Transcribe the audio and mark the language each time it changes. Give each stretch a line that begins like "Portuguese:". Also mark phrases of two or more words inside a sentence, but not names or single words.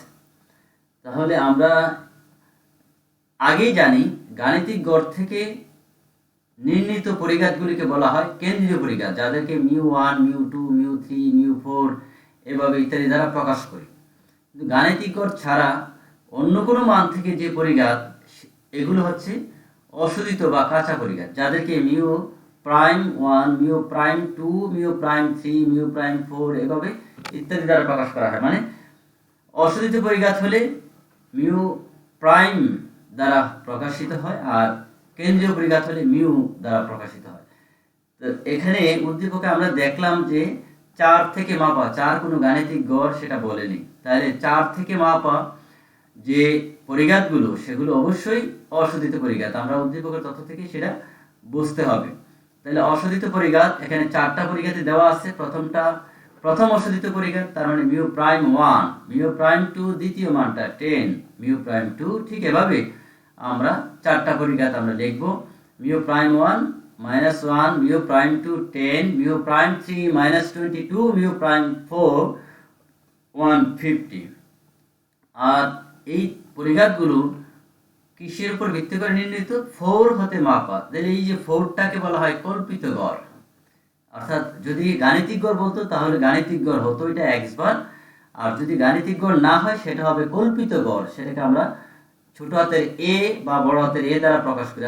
Bangla: তাহলে আমরা আগেই জানি গাণিতিক গড় থেকে নির্ণীত পরিঘাতগুলিকে বলা হয় কেন্দ্রীয় পরিঘাত, যাদেরকে μ1, μ2, μ3, μ4 এভাবে ইত্যাদি দ্বারা প্রকাশ করি। কিন্তু গাণিতিক গড় ছাড়া অন্য কোনো মান থেকে যে পরিঘাত, এগুলো হচ্ছে অশোধিত বা কাঁচা পরিঘাত, যাদেরকে μ'1, μ'2, μ'3, μ'4 এভাবে ইত্যাদি দ্বারা প্রকাশ করা হয়। মানে অশোধিত পরিঘাত হলে
English: mu prime
Bangla: দ্বারা প্রকাশিত হয়, আর কেন্দ্রীয় পরিঘাত হলে মিউ দ্বারা প্রকাশিত হয়। তো এখানে উদ্দীপকে আমরা দেখলাম যে 4 থেকে মাপা, 4 কোনো গাণিতিক গড় সেটা বলেনি, তাহলে 4 থেকে মাপা যে পরিঘাতগুলো সেগুলো অবশ্যই অশোধিত পরিঘাত, আমরা উদ্দীপকের তথ্য থেকে সেটা বুঝতে হবে। তাহলে অশোধিত পরিঘাত এখানে 4টা পরিঘাতে দেওয়া আছে। প্রথম অশোধিত পরিঘাত, তার মানে μ'1, μ'2 দ্বিতীয় মানটা 10, μ'2। ঠিক এভাবে আমরা 4টা পরিঘাত আমরা লিখব। μ'1 -1, μ'2 10, μ'3 -22, μ'4 150। আর এই পরিঘাতগুলো কিসের উপর ভিত্তি করে নির্ণীত? 4 হতে মাপা। তাহলে এই যে 4টাকে বলা হয় কল্পিত গড়, অর্থাৎ যদি গাণিতিক গড় বলতো তাহলে গাণিতিক গড় হতো এটা x বার, আর যদি গাণিতিক গড় না হয় সেটা হবে কল্পিত গড়, সেটাকে আমরা ছোট হাতের a বা বড় হাতের a দ্বারা প্রকাশ করি।